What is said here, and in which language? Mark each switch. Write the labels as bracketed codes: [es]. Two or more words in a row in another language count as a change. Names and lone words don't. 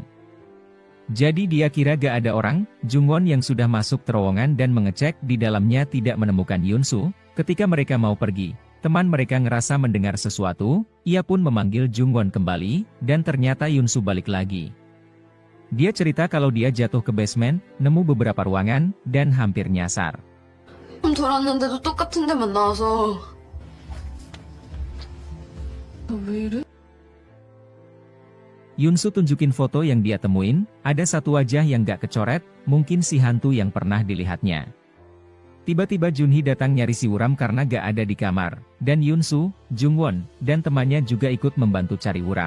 [id] Jadi dia kira gak ada orang. Jungwon yang sudah masuk terowongan dan mengecek di dalamnya tidak menemukan Yunsu. Ketika mereka mau pergi, teman mereka ngerasa mendengar sesuatu, ia pun memanggil Jungwon kembali, dan ternyata Yunsu balik lagi. Dia cerita kalau dia jatuh ke basement, nemu beberapa ruangan, dan hampir nyasar. [ko] 돌았는데도 똑같은 데만 나와서 왜 이래? [id] Yunsu tunjukin foto yang dia temuin, ada satu wajah yang gak kecoret, mungkin si hantu yang pernah dilihatnya. Tiba-tiba Junhee datang nyari si Uram karena gak ada di kamar, dan Yunsu, Jungwon, dan temannya juga ikut membantu cari Uram.